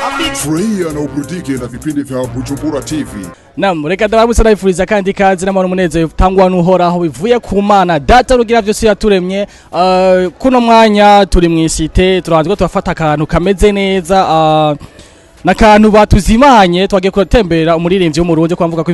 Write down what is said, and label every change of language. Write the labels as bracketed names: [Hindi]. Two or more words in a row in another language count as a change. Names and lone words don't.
[Swahili] Furahia na uburudike na vipindi vya Bujumbura TV. Naam, [Rundi] reka ndabamutse ndabifuriza kandi kazi n'amahoro umunezero tangwa n'uhoraho bivuye ku Mana data rugira byose yaturemye. Kuno mwanya turi mwisite turanzwe turafata akantu kameze neza nakantu batuzimanye twagiye kutemberera umuririmbyi w'umurundi ko avuga ko